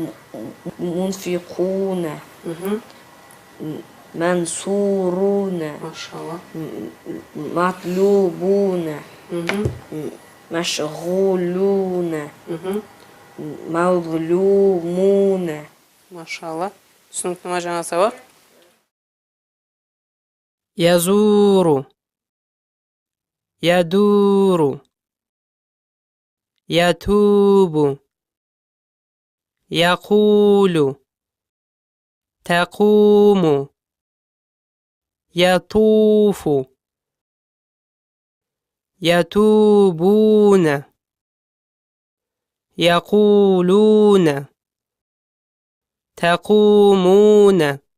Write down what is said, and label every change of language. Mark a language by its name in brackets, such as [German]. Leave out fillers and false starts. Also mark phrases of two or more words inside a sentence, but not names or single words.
[Arabic] منفقون منصورون ما شاء الله. مطلوبون مشغولون مظلومون. ما شاء الله. [Kazakh] Түсінікті ма жаңа сабақ? [Arabic] يزور يدور يتوب يقول تقوم يطوف يتوبون يقولون تقومون